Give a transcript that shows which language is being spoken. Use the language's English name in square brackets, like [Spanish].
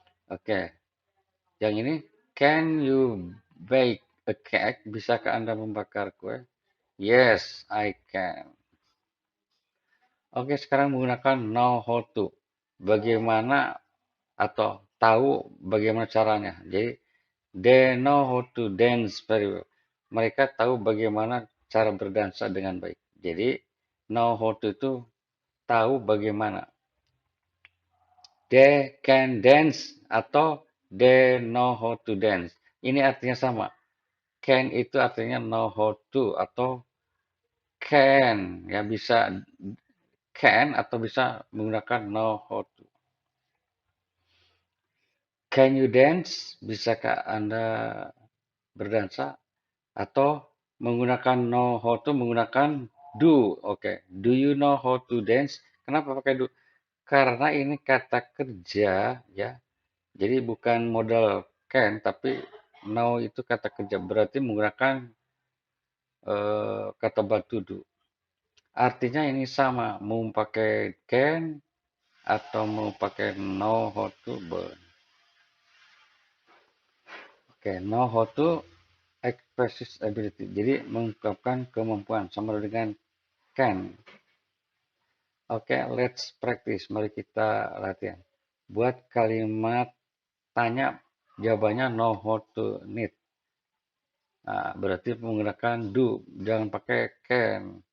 [English] Oke, [Indonesian] yang ini, [English] can you bake a cake? [Indonesian] Bisakah Anda membakar kue? [English] Yes, I can. [Indonesian] Oke, sekarang menggunakan know how to. Bagaimana atau tahu bagaimana caranya. Jadi, [English] they know how to dance very well. [Indonesian] Mereka tahu bagaimana cara berdansa dengan baik. Jadi, know how to itu tahu bagaimana. [English] They can dance atau they know how to dance. [Indonesian] Ini artinya sama. Can itu artinya know how to atau can ya bisa can atau bisa menggunakan know how to. [English] Can you dance? [Indonesian] Bisakah Anda berdansa? Atau menggunakan know how to menggunakan do. Oke. [English] Do you know how to dance? [Indonesian] Kenapa pakai do? karena ini kata kerja ya. Jadi bukan modal can tapi now itu kata kerja berarti menggunakan kata bantu do. Artinya ini sama, mau pakai can atau mau pakai know how to burn. [English] Oke, know how to express ability. [Indonesian] Jadi mengungkapkan kemampuan sama dengan can. Oke, [English] let's practice. [Indonesian] Mari kita latihan. Buat kalimat tanya, jawabannya know how to need. Nah, berarti menggunakan do, jangan pakai can.